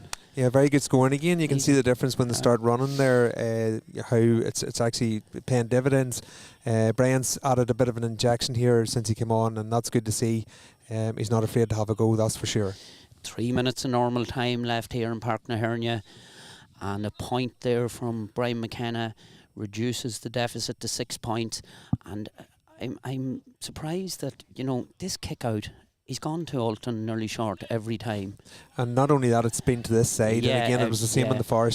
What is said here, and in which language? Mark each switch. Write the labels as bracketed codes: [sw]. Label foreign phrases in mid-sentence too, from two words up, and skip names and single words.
[en] Yeah, very good score. And again, you can see the difference when they start running there, how it's actually paying dividends. Brian's added a bit of an injection here since he came on, and that's good to see. He's not afraid to have a go, that's for sure. 3 minutes of normal time left here in Páirc na hEirne, and a point there from Brian McKenna reduces the deficit to 6 points. And I'm surprised that, you know, this kick out, he's gone to Alton nearly short every time. And not only that, it's been to this side. And again, it was the same on the far side.